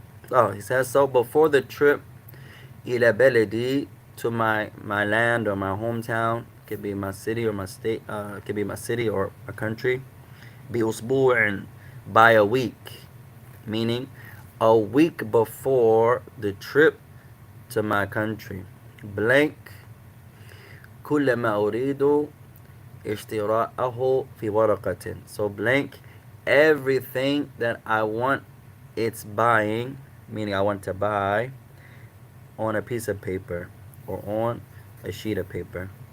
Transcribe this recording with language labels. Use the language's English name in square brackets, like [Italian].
[English] Oh, he says, so before the trip [Arabic] إلى بلدي, [English] to my land or my hometown, could be my city or my state, could be my city or a country, بأسبوع, by a week, meaning a week before the trip to my country. [Arabic] Blank كل ما أريد اشتراءه في ورقة. [English] So blank everything that I want it's buying, meaning I want to buy, on a piece of paper or on a sheet of paper.